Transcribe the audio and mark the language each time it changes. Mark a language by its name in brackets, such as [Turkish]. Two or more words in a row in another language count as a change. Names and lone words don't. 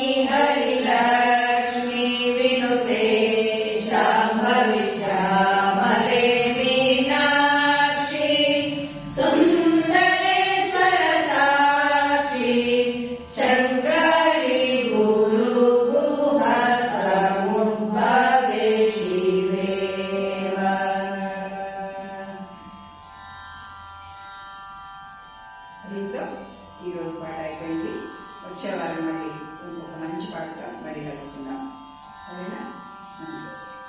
[Sanskrit] हरिलक्ष्मी विनुते शाम्भवी श्यामले मीनाक्षी सुन्दरेश्वर साक्षी शङ्करी गुरुगुह समुद्भवे शिवेवा [Telugu] దీంతో ఈరోజు పాట అయిపోయింది. వచ్చే వారం మళ్ళీ ఇంకొక మంచి పాటతో మళ్ళీ కలుసుకుందాం. సరేనా? నమస్తే.